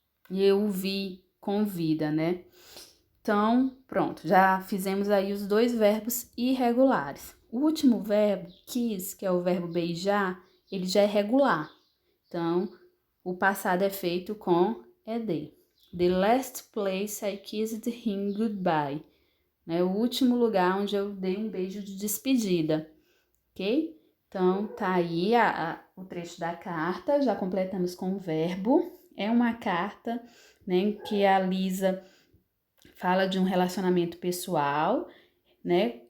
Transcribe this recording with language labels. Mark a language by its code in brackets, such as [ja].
[pt] eu vi com vida, né? Então, pronto, já fizemos aí os dois verbos irregulares. O último verbo, kiss, que é o verbo beijar, ele já é regular. Então, o passado é feito com ed. [en] The last place I kissed him goodbye. [pt] Né? O último lugar onde eu dei um beijo de despedida. Ok? Então, tá aí o trecho da carta. Já completamos com o verbo. É uma carta, né, que a Lisa fala de um relacionamento pessoal, né?